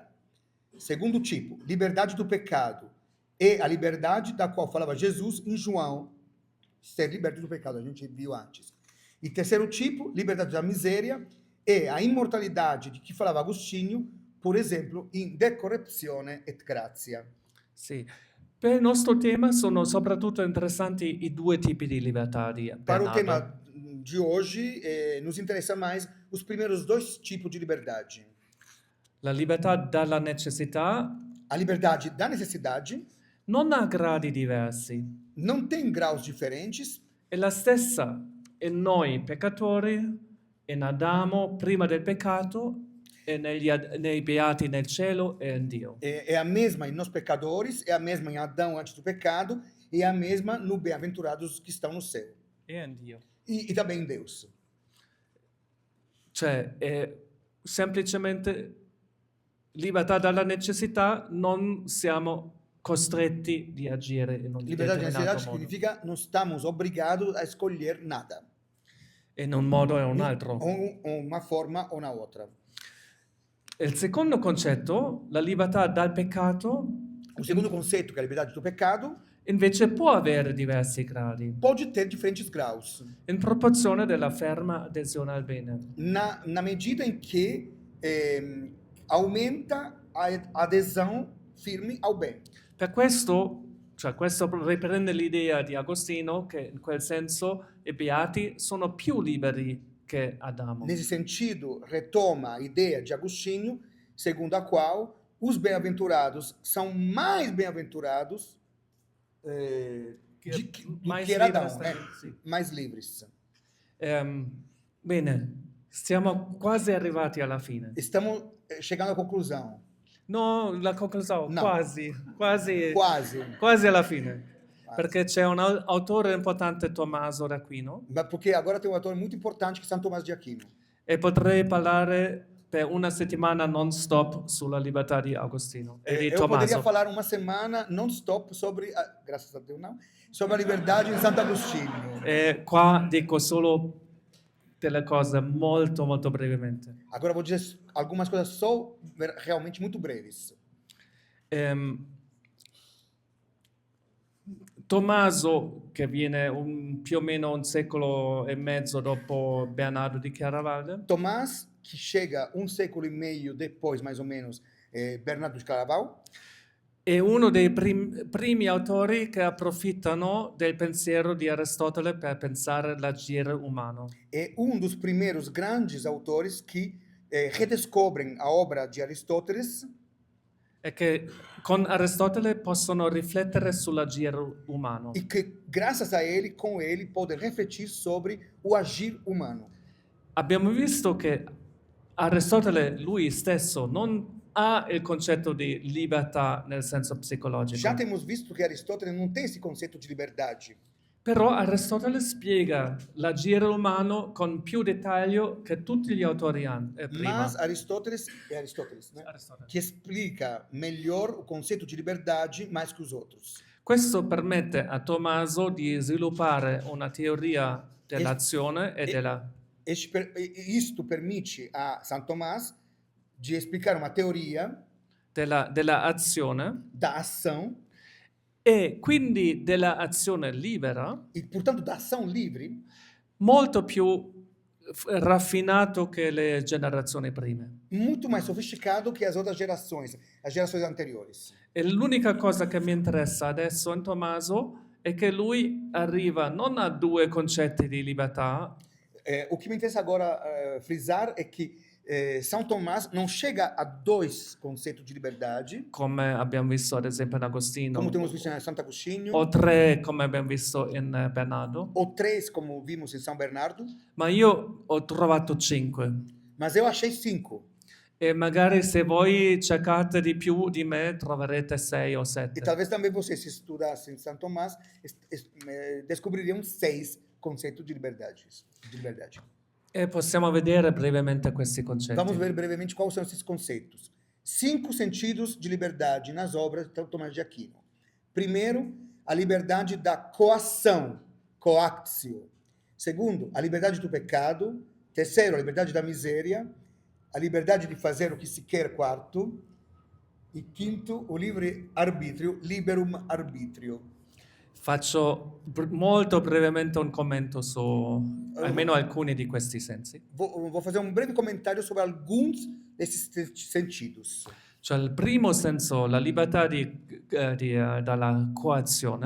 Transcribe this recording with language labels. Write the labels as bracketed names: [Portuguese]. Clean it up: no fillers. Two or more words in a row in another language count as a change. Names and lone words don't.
[Portuguese] Segundo tipo, liberdade do pecado, é a liberdade da qual falava Jesus em João, ser liberto do pecado, a gente viu antes. E terceiro tipo, liberdade da miséria, é a imortalidade de que falava Agostinho, por exemplo, in De Corruptione et Gratia. [Italian] Sì. Per il nostro tema sono soprattutto interessanti i due tipi di libertà di [Portuguese] Para o Bernardo. tema de hoje, nos interessa mais os primeiros dois tipos de liberdade. [Italian] La libertà dalla necessità [Portuguese] A liberdade da necessidade [Italian] non ha gradi diversi, [Portuguese] não tem graus diferentes, [Italian] è la stessa in noi peccatori, in Adamo prima del peccato e nei beati nel cielo e in Dio. [Portuguese] é a mesma em nós pecadores, é a mesma em Adão antes do pecado, e é a mesma no bem-aventurados que estão no céu. [Italian] E in Dio. [Portuguese] E também em Deus. [Italian] Cioè, è semplicemente libertà dalla necessità, non siamo costretti di agire in un [Portuguese] Liberdade da [Italian] determinato [Portuguese] necessidade [Italian] modo. [Portuguese] significa não estamos obrigados a escolher nada. [Italian] In un modo o un altro. [Portuguese] Ou uma forma ou na outra. [Italian] Il secondo concetto, la libertà dal peccato, [Portuguese] O segundo conceito, que é a liberdade do pecado, [Italian] invece può avere diversi gradi, [Portuguese] pode ter diferentes graus, [Italian] in proporzione della ferma adesione al bene. [Portuguese] na medida em que aumenta a adesão firme ao bem. [Italian] Per questo, cioè questo riprende l'idea di Agostino che in quel senso i beati sono più liberi che Adamo. [Portuguese] Nesse sentido, retoma a ideia de Agostinho, segundo a qual os bem-aventurados são mais bem-aventurados do mais que era livres Adão, também, sì. mais livres. [Italian] Bene, siamo quasi arrivati alla fine. [Portuguese] Estamos chegando à conclusão. [Italian] No, la conclusione, No. quasi [Portuguese] Quase. [Italian] alla fine. Perché c'è un autore importante, Tommaso d'Aquino, [Portuguese] Porque agora tem um autor muito importante que é São Tomás de Aquino. [Italian] e potrei parlare per una settimana non stop sulla libertà di Agostino e di [Portuguese] Eu poderia [Italian] Tommaso. [Portuguese] falar uma semana non-stop sobre, graças a Deus não, sobre a liberdade em Santo Agostinho. [Italian] E qua dico solo delle cose molto molto brevemente. [Portuguese] Agora vou dizer algumas coisas só realmente muito breves. [Italian] Tommaso, che viene più o meno un secolo e mezzo dopo Bernardo di Chiaravalle, [Portuguese] Tomás, que chega um século e meio depois, mais ou menos, Bernardo de Claraval, [Italian] è uno dei primi autori che approfittano del pensiero di Aristotele per pensare l'agire umano. [Portuguese] É um dos primeiros grandes autores que redescobrem a obra de Aristóteles [Italian] E che con Aristotele possono riflettere sull'agire umano. [Portuguese] e que, graças a ele, com ele, podem refletir sobre o agir humano. [Italian] Abbiamo visto che Aristotele lui stesso non ha il concetto di libertà nel senso psicologico, [Portuguese] Já temos visto que Aristóteles não tem esse conceito de liberdade, [Italian] però Aristotele spiega l'agire umano con più dettaglio che tutti gli autori prima. [Portuguese] mas Aristóteles, né? [Italian] Aristotele. [Portuguese] Que explica melhor o conceito de liberdade mais que os outros. [Italian] Questo permette a Tommaso di sviluppare una teoria dell'azione e della... [Portuguese] Isto permite a São Tomás de explicar uma teoria [Italian] della azione [Portuguese] da ação [Italian] e quindi della azione libera [Portuguese] e, portanto, da ação livre [Italian] molto più raffinato che le generazioni prime. [Portuguese] muito mais sofisticado que as outras gerações, as gerações anteriores. [Italian] E l'unica cosa che mi interessa adesso in Tommaso è che lui arriva non a due concetti di libertà, [Portuguese] O que me interessa agora frisar é que São Tomás não chega a dois conceitos de liberdade, [Italian] come abbiamo visto ad esempio in Agostino, [Portuguese] como temos visto em Santo Agostinho, [Italian] o tre come abbiamo visto in Bernardo, [Portuguese] ou três, como vimos em São Bernardo, [Italian] ma io ho trovato 5. [Portuguese] mas eu achei 5. [Italian] E magari se voi cercate di più di me troverete 6 o [Portuguese] E [Italian] 7. [Portuguese] talvez também vocês, se estudassem São Tomás, descobririam 6 conceitos de liberdade. [Italian] E possiamo vedere brevemente questi concetti. [Portuguese] Vamos ver brevemente quais são esses conceitos. 5 sentidos de liberdade nas obras de São Tomás de Aquino. Primeiro, a liberdade da coação, coactio. Segundo, a liberdade do pecado. Terceiro, a liberdade da miséria. A liberdade de fazer o que se quer. Quarto. E quinto, o livre arbítrio, [Latin] liberum arbitrio. [Italian] Faccio molto brevemente un commento su almeno alcuni di questi sensi. [Portuguese] Vou fazer um breve comentário sobre alguns desses sentidos. [Italian] Cioè il primo senso, la libertà dalla coazione,